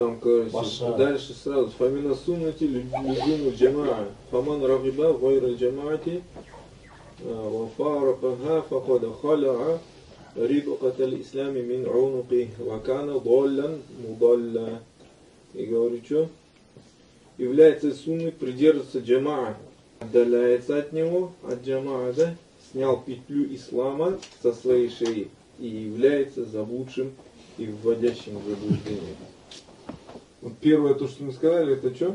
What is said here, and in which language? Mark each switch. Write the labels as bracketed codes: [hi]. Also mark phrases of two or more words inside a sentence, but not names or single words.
[ru] Там, короче, дальше сразу. [ar] فمن السنة لزوم الجماعة. فمن رغب غير الجماعة وفارقها فقد خلع ربقة الإسلام من عنقه وكان ضالا مضلا. [ru] И говорит, что? Является сунной придерживаться джамаа. Отдаляется от него, от джамаа, да? Снял петлю ислама со своей шеи и является заблудшим и вводящим в заблуждение. Вот первое, то, что мы сказали, это что?